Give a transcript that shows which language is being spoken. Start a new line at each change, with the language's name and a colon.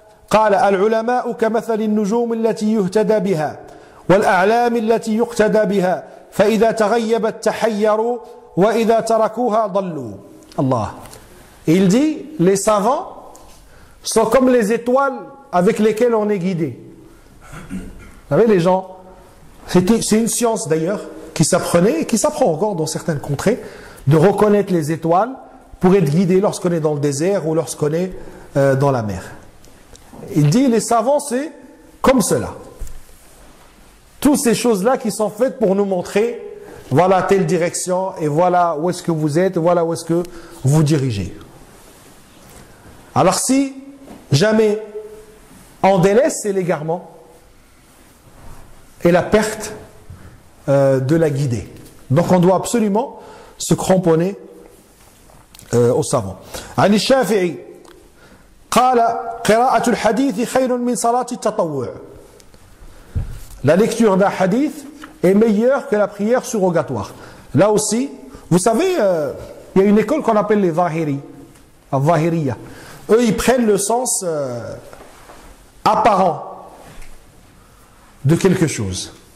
Arabic: قال العلماء كمثل النجوم التي يهتدى بها والأعلام التي يقتدى بها فإذا تغيبت تحيروا وإذا تركوها ضلوا. Allah.
French: Il dit, les savants sont comme les étoiles avec lesquelles on est guidé. Vous savez, les gens, c'est une science d'ailleurs qui s'apprenait et qui s'apprend encore dans certaines contrées, de reconnaître les étoiles pour être guidé lorsqu'on est dans le désert ou lorsqu'on est dans la mer. Il dit, les savants, c'est comme cela. Toutes ces choses-là qui sont faites pour nous montrer, voilà telle direction, et voilà où est-ce que vous êtes, voilà où est-ce que vous dirigez. Alors si jamais on délaisse, c'est l'égarement et la perte de la guidée. Donc on doit absolument se cramponner aux savants.
Arabic: عن الشافعي قال قراءة الحديث خير من صلاة التطوع.
French: La lecture d'un hadith est meilleure que la prière surrogatoire. Là aussi, Vous savez, il y a une école qu'on appelle les Zahiri, Zahiriya. Eux, ils prennent le sens apparent de quelque chose.